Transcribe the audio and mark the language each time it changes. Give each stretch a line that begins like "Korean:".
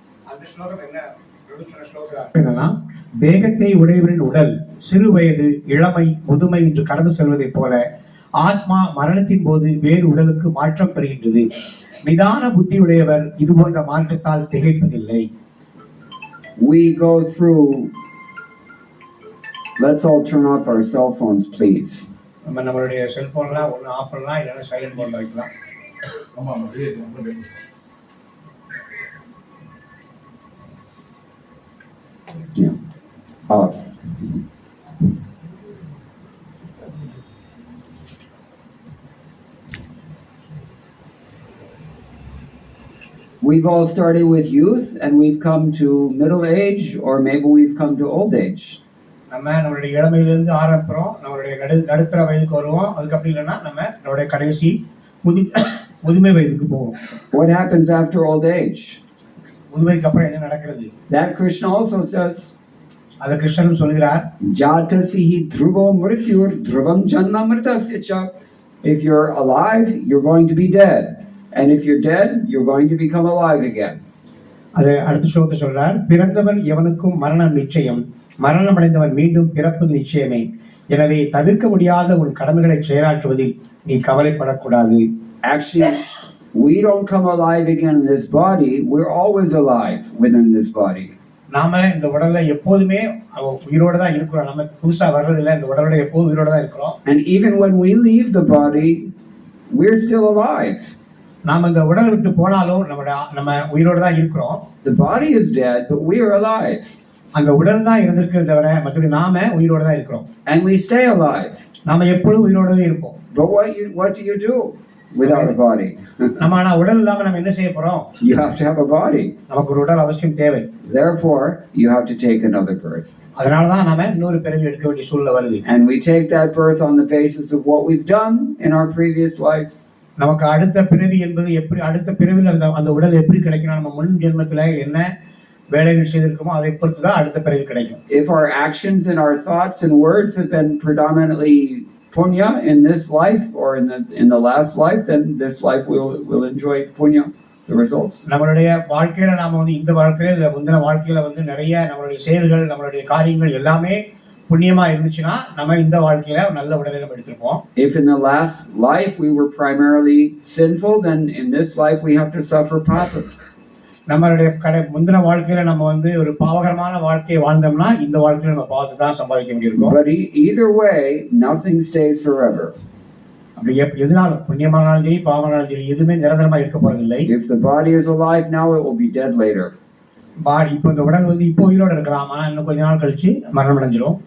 Tamil: அந்த ஸ்லோகம் என்னன்னா, தேகத்தை உடையவரின் உடல் சிறு வயது, இளமை, முதுமை என்று கடந்து செல்வதைப் போல ஆத்மா மரணத்தின் போது வேறு உடலுக்கு மாற்றம் பெறுகின்றது. நிதான புத்தி உடையவர் இது போன்ற மாற்றத்தால் திகைப்பதில்லை.
English: We go through. Let's all turn off our cell phones, please.
Tamil: நம்மளுடைய செல்போன்லாம் ஒன்று ஆஃப் பண்ணலாம், இல்லைன்னா சைலண்ட் மோட்ல வைக்கலாம்.
English: Yeah. Off. We've all started with youth and we've come to middle age, or maybe we've come to old age.
Tamil: நம்மளுடைய இளமையிலிருந்து ஆரம்பிக்கிறோம், நம்மளுடைய நடுத்தர வயதுக்கு வருவோம், அதுக்கு அப்படி இல்லைன்னா நம்மளுடைய கடைசி முதுமை வயதுக்கு போவோம்.
English: What happens after old age?
Tamil: முதுமைக்கு அப்புறம் என்ன நடக்கிறது?
English: That Krishna also says.
Tamil: அது கிருஷ்ணனும் சொல்கிறார்.
Sanskrit: Jatasihi dhruvo mrityur dhruvam janma mritasya cha.
English: If you're alive, you're going to be dead. And if you're dead, you're going to become alive again.
Tamil: அது அடுத்த ஸ்லோகத்தை சொல்றார். பிறந்தவன் எவனுக்கும் மரணம் நிச்சயம், மரணம் அடைந்தவன் மீண்டும் பிறப்பது நிச்சயமே. எனவே தவிர்க்க முடியாத உன் கடமைகளை செயலாற்றுவதில் நீ கவலைப்படக்கூடாது.
English: Actually, we don't come alive again in this body. We're always alive within this body.
Tamil: நாம இந்த உடல்ல எப்போதுமே உயிரோட தான் இருக்கிறோம். நம்ம புதுசா வர்றதில்லை, இந்த உடலோட எப்போதும் உயிரோட தான் இருக்கிறோம்.
English: And even when we leave the body, we're still alive.
Tamil: நாம இந்த உடலை விட்டு போனாலும் நம்ம உயிரோட தான் இருக்கிறோம்.
English: The body is dead, but we are alive.
Tamil: அந்த உடல் தான் இருந்திருக்கிறத தவிர மற்றபடி நாம உயிரோட தான் இருக்கிறோம்.
English: And we stay alive.
Tamil: நாம எப்பொழுதும் உயிரோடவே இருப்போம்.
English: But what do you do without a body?
Tamil: நம்ம ஆனா உடல் இல்லாம நம்ம என்ன செய்ய போறோம்?
English: You have to have a body.
Tamil: நமக்கு ஒரு உடல் அவசியம் தேவை.
English: Therefore, you have to take another birth.
Tamil: அதனால தான் நாம இன்னொரு பிறவி எடுக்க வேண்டிய சூழ்நிலை வருது.
English: And we take that birth on the basis of what we've done in our previous life.
Tamil: நமக்கு அடுத்த பிறவி என்பது எப்படி, அடுத்த பிறவியில் அந்த உடல் எப்படி கிடைக்கும், நம்ம முன் ஜென்மத்துல என்ன வேலைகள் செய்திருக்கோமோ அதை பொறுத்து தான் அடுத்த பிறவி கிடைக்கும்.
English: If our actions and our thoughts and words have been predominantly punya in this life or in the last life, then this life will enjoy punya, the results.
Tamil: நம்மளுடைய வாழ்க்கையில நாம வந்து இந்த வாழ்க்கையில இல்ல முந்தின வாழ்க்கையில வந்து நிறைய நம்மளுடைய செயல்கள், நம்மளுடைய காரியங்கள் எல்லாமே புண்ணியமா இருந்துச்சுன்னா நம்ம இந்த வாழ்க்கையில நல்ல உடலை நம்ம எடுத்திருப்போம்.
English: If in the last life we were primarily sinful, then in this life we have to suffer papa.
Tamil: நம்மளுடைய முந்தின வாழ்க்கையில நம்ம வந்து ஒரு பாவகரமான வாழ்க்கையை வாழ்ந்தோம்னா இந்த வாழ்க்கையில நம்ம பாவத்தை தான் சம்பாதிக்க வேண்டியிருக்கும்.
English: But either way, nothing stays forever.
Tamil: அப்படி எதுனாலும் புண்ணியமானாலும் சரி பாவமானாலும் சரி எதுவுமே நிரந்தரமா இருக்க போறதில்லை.
English: If the body is alive now, it will be dead later.
Tamil: இப்போ இந்த உடல் வந்து இப்போ உயிரோடு இருக்கலாம், ஆனா இன்னும் கொஞ்ச நாள் கழிச்சு மரணம் அடைஞ்சிரும்.